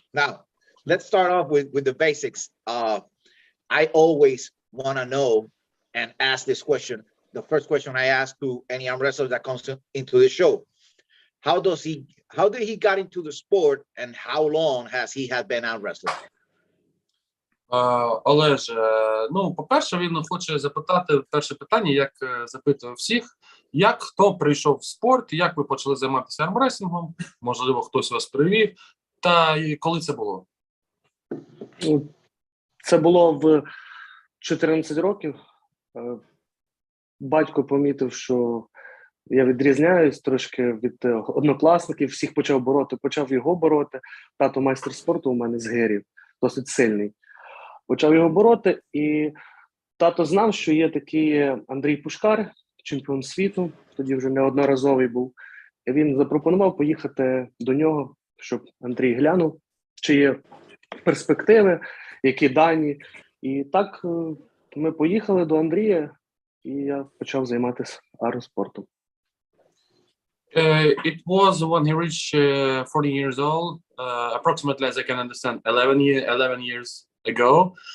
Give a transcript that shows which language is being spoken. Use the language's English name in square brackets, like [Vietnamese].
[English] Now, let's start off with the basics. I always want to know and ask this question. The first question I ask to any arm wrestler that comes into the show. How did he got into the sport and how long has he had been arm wrestling? [Ukrainian] Олеж, ну, по-перше, він хоче запитати перше питання, як запитує всіх, як хто прийшов в спорт, як ви почали займатися армреслінгом, можливо, хтось вас привів, та і коли це було? Це було в 14 років. Батько помітив, що я відрізняюсь трошки від однокласників, всіх почав його бороти. Тато майстер спорту у мене з Гирів, досить сильний. Почав його бороти, і тато знав, що є такий Андрій Пушкар, чемпіон світу, тоді вже неодноразовий був. І він запропонував поїхати до нього, щоб Андрій глянув, чи є перспективи, які дані. І так ми поїхали до Андрія, і я почав займатися армспортом. [English] It was when he reached 14 years old, approximately, as I can understand, 11 years ago.